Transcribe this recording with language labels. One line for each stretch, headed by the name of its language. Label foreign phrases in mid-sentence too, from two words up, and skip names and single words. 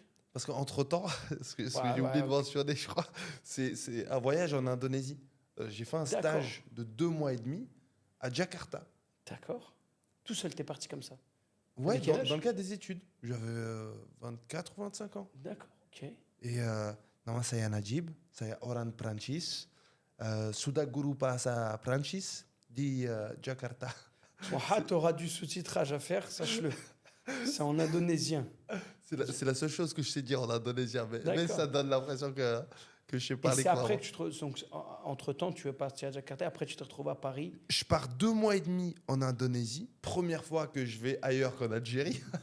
French: Parce qu'entre temps, ce que Ouais, j'ai oublié ouais, de ok. mentionner, je crois, c'est un voyage en Indonésie. J'ai fait un D'accord. stage de 2 mois et demi à Jakarta. D'accord. Tout seul, t'es parti comme ça. Ouais, Avec quel dans âge? le cadre des études. J'avais 24 ou 25 ans. D'accord, ok.
Indonesian: Et nama saya Najib, saya orang Prancis. Sudah guru bahasa Prancis di Jakarta.
French: Bon, ah, t'auras du sous-titrage à faire, sache-le. C'est en indonésien. C'est la seule chose que je sais dire en indonésien, mais D'accord. ça donne l'impression que je sais Et parler c'est après couramment. que tu te... Donc, entre-temps, tu es parti à Jakarta, après tu te retrouves à Paris. Je pars 2 mois et demi en Indonésie. Première fois que je vais ailleurs qu'en Algérie.